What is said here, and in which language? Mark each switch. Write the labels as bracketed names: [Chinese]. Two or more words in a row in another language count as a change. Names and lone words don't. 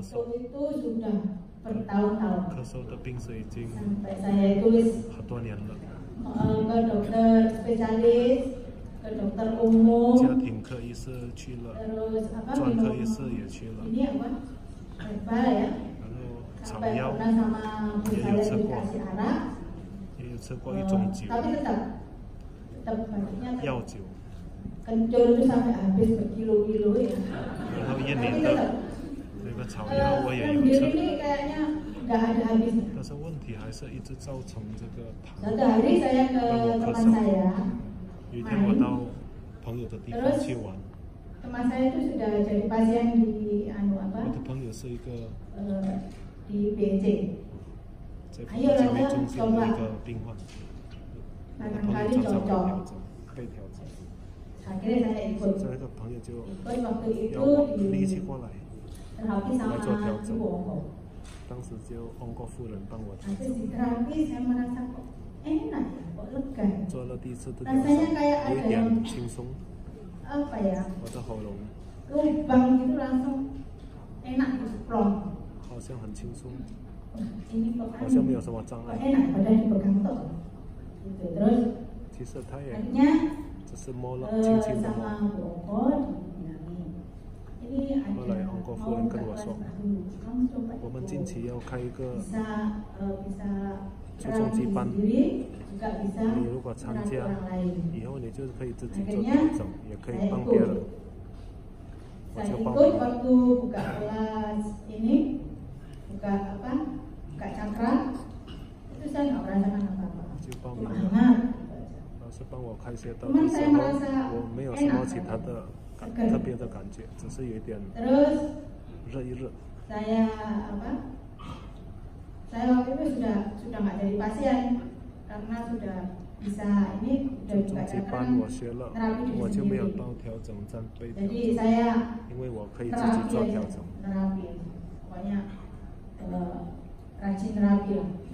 [Indonesian] itu sudah bertahun-tahun. [Chinese] 咳嗽的病是已经 [Indonesian] Sampai saya tulis [Chinese] 好多年了。 [Indonesian] ke dokter spesialis, ke dokter umum, [Chinese] 家庭科医师去了， [Indonesian] terus apa [Chinese] 专科医师也去了， [Indonesian] ini apa herbal ya, [Chinese] 然后草 [Indonesian] sampai [Chinese] 药 [Indonesian] pernah sama bu saya dikasih arak, [Chinese] 也有吃过一种酒， [Indonesian] tapi tetap batuknya [Chinese] 药酒， [Indonesian] kencur itu sampai habis berkilo-kilo ya. [Chinese] 然后一 [Indonesian] Tapi [Chinese] 年的 [Indonesian] tetap [Chinese] 那个草药我也有 [Indonesian] sendiri [Chinese] 吃， [Indonesian] ini kayaknya nggak ada habisnya. [Chinese] 但是问题还是一直造成这个痰。 [Indonesian] Satu hari saya ke teman saya, [Chinese] 有一天我到朋友的地方去玩， [Indonesian] teman saya itu sudah jadi pasien di [Chinese] 我的朋友是一个 [Indonesian] di BC. [Chinese] 在健美中心的一个病患，我的朋友常常被调整， [Indonesian] Akhirnya saya ikut. [Chinese] 这个朋友就 [Indonesian] Ikut waktu itu [Chinese] 要我 [Indonesian] di [Chinese] 一起过来， [Indonesian] terapi sama [Chinese] Belajar 调整。 [Indonesian] Ibu Ongko. [Chinese] 当时就翁国夫人帮我调 [Indonesian] Habis [Chinese] 整， [Indonesian] di terapi saya merasa kok enak ya, kok lega ya. [Chinese] 做了第一次的调 [Indonesian] Rasanya [Chinese] 整， [Indonesian] kayak [Chinese] 有一 [Indonesian] ada [Chinese] 点 [Indonesian] yang [Chinese] 轻松， [Indonesian] apa ya, [Chinese] 我的喉咙 [Indonesian] lubang gitu langsung enak gitu, plong. [Chinese] 好像很轻松， [Indonesian] Ini kok [Chinese] 好像没有什么障 [Indonesian] kok [Chinese] 碍。 [Indonesian] enak badan dipegang tuh. Gitu. Terus [Chinese] 其实他也 [Indonesian] akhirnya [Chinese] 只是摸了，轻轻的摸。 [Indonesian] sama Bu Ongko dibilangin, ini ada [Chinese] 后来翁国夫人跟我说， [Indonesian] kamu coba [Chinese] 我们近期要开一个， [Indonesian] bisa [Chinese] 初中级班， [Indonesian] sendiri juga bisa [Chinese] 你如果参 [Indonesian] melatih [Chinese] 加 [Indonesian] orang lain. [Chinese] 以后，你就可以自己做调整，也可以帮别人。我 [Indonesian] Saya [Chinese] 就报 [Indonesian] ikut [Chinese] 名， [Indonesian] waktu buka kelas ini, buka apa, buka cakra, itu saya nggak merasakan apa-apa, [Chinese] 就报名 [Indonesian] cuma [Chinese] 了。 [Indonesian] hangat. [Chinese] 老师帮我开些道 [Indonesian] Cuman [Chinese] 的时 [Indonesian] saya [Chinese] 候， [Indonesian] merasa [Chinese] 我没有什么其他的特别的感觉，只是有一点 [Indonesian] Terus [Chinese] 热一热。 [Indonesian] saya apa? Saya waktu itu sudah nggak jadi pasien karena sudah bisa ini sudah [Chinese] 中 [Indonesian] buka [Chinese] 级 [Indonesian] cakra [Chinese] 班我学了， [Indonesian] terapi [Chinese] 我 [Indonesian] diri [Chinese] 就没有 [Indonesian] sendiri. [Chinese] 到调整站被调 [Indonesian] Jadi [Chinese] 整， [Indonesian] saya [Chinese] 因为我可以自己 [Indonesian] terapi [Chinese] 做 [Indonesian] aja, [Chinese] 调整。 [Indonesian] terapi, pokoknya rajin terapi lah ke